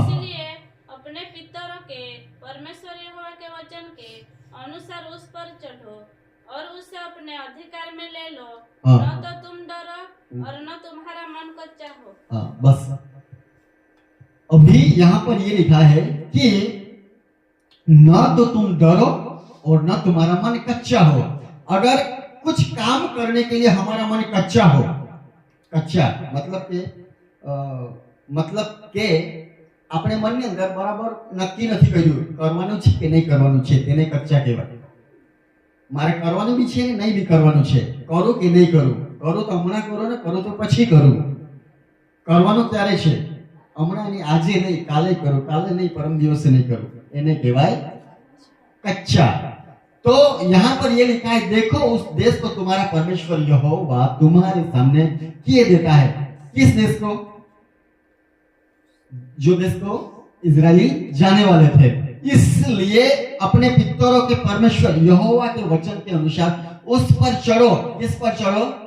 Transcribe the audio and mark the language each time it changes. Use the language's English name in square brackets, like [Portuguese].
[Hindi] इसलिए अपने पितरों के परमेश्वर यहोवा के वचन के अनुसार उस पर चढ़ो और उसे अपने अधिकार में ले लो. हाँ. न तो तुम डरो और न तुम्हारा मन कच्चा हो. हाँ, बस अभी यहाँ पर ये लिखा है कि न तो तुम डरो और न तुम्हारा मन कच्चा हो. अगर कुछ काम करने के लिए हमारा मन कच्चा हो, कच्चा मतलब के [Gujarati] આપણે મનની અંદર બરાબર નક્કી નથી કર્યું કરવાનું છે કે નહીં કરવાનું છે, તેને કચ્ચા કહેવાય. મારે કરવાનું બી છે ને નહીં બી કરવાનું છે, કરું કે નહીં કરું, કરું તો હમણાં કરું ને કરું તો પછી કરું. કરવાનું ત્યારે છે, હમણાં નહીં, આજે નહીં, કાલે કરું, કાલે નહીં, પરમ દિવસે નહીં કરું, એને કહેવાય कच्चा. [Hindi] तो यहाँ पर ये लिखा है देखो उस देश को तुम्हारा परमेश्वर यहोवा तुम्हारे सामने किए देता है. किस देश को? जो देश को इजराइली जाने वाले थे. इसलिए अपने पितरों के परमेश्वर यहोवा के वचन के अनुसार उस पर चढ़ो. किस पर चढ़ो?